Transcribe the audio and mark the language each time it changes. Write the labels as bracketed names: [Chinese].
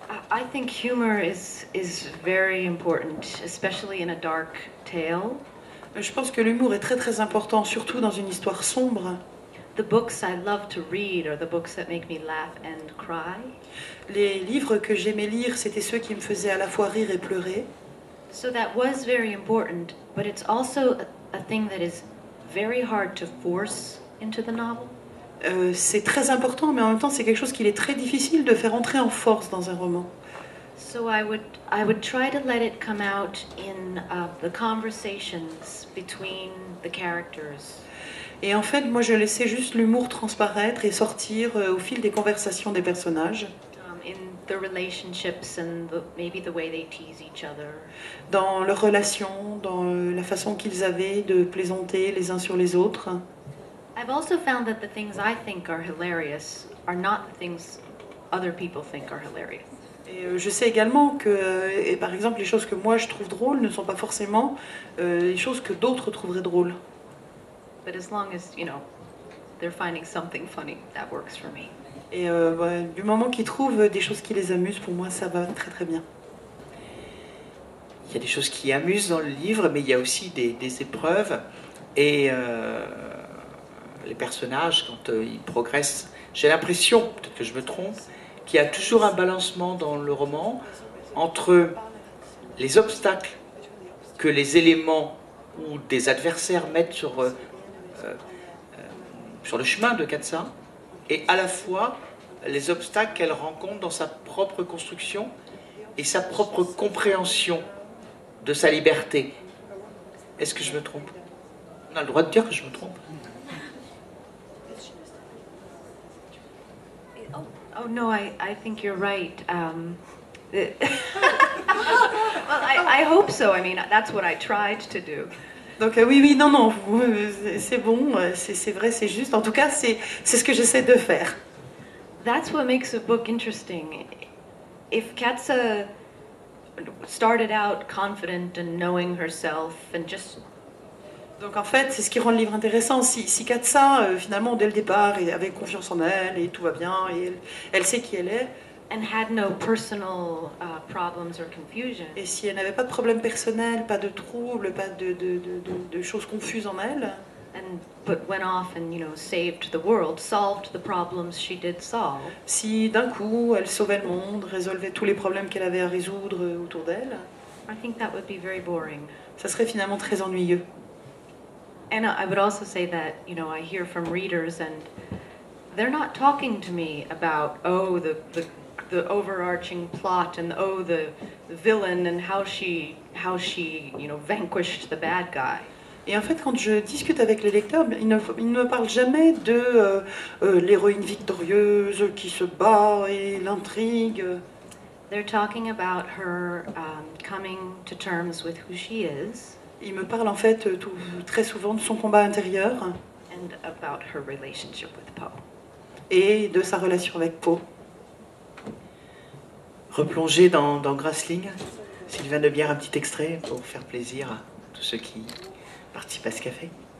[English] I think humor is very important, especially in a dark tale. [French] Je pense que l'humour est très très important, surtout dans une histoire sombre. [English] The books I love to read are the books that make me laugh and cry. [French] Les livres que j'aimais lire, c'était ceux qui me faisaient à la fois rire et pleurer. [English] So that was very important, but it's also a thing that is very hard to force into the novel. [French] C'est très important, mais en même temps, c'est quelque chose qu'il est très difficile de faire entrer en force dans un roman. [English] So I would try to let it come out in the conversations between the characters. [French] Et en fait, moi, je laissais juste l'humour transparaître et sortir au fil des conversations des personnages. [English] In the relationships and maybe the way they tease each other. [French] Dans leurs relations, dans la façon qu'ils avaient de plaisanter les uns sur les autres. [English] I've also found that the things I think are hilarious are not the things other people think are hilarious. [French] Et je sais également que, par exemple, les choses que moi je trouve drôles ne sont pas forcément les choses que d'autres trouveraient drôles. [English] But as long as, they're finding something funny, that works for me. [French] Et du moment qu'ils trouvent des choses qui les amusent, pour moi, ça va très très bien. Il y a des choses qui amusent dans le livre, mais il y a aussi des épreuves. Et les personnages, quand ils progressent, j'ai l'impression, peut-être que je me trompe, qu'il y a toujours un balancement dans le roman entre les obstacles que les éléments ou des adversaires mettent sur le chemin de Katsa, et à la fois les obstacles qu'elle rencontre dans sa propre construction et sa propre compréhension de sa liberté. Est-ce que je me trompe? On a le droit de dire que je me trompe. [English] Oh no, I think you're right. Well, I hope so. I mean, that's what I tried to do. [French] Donc oui, non, c'est bon, c'est vrai, c'est juste. En tout cas, c'est ce que j'essaie de faire. [English] That's what makes a book interesting. if Katsa started out confident and knowing herself and just [French] Donc en fait, c'est ce qui rend le livre intéressant. Si Katsa, finalement, dès le départ, avait confiance en elle et tout va bien, et elle sait qui elle est, [English] and had no personal problems or confusion, [French] et si elle n'avait pas de problème personnel, pas de troubles, pas de choses confuses en elle, [English] but went off and saved the world, solved the problems she did solve, [French] si d'un coup elle sauvait le monde, résolvait tous les problèmes qu'elle avait à résoudre autour d'elle, [English] I think that would be very boring. [French] ça serait finalement très ennuyeux. [English] And I would also say that, I hear from readers and they're not talking to me about, the overarching plot and the villain and how she vanquished the bad guy. [French] Et en fait, quand je discute avec les lecteurs, ils ne me parlent jamais de l'héroïne victorieuse qui se bat et l'intrigue. [English] They're talking about her coming to terms with who she is. [French] Ils me parlent en fait très souvent de son combat intérieur [English] and about her relationship with Poe. [French] Et de sa relation avec Poe. Replonger dans Grasling. Sylvain de Bière, un petit extrait pour faire plaisir à tous ceux qui participent à ce café.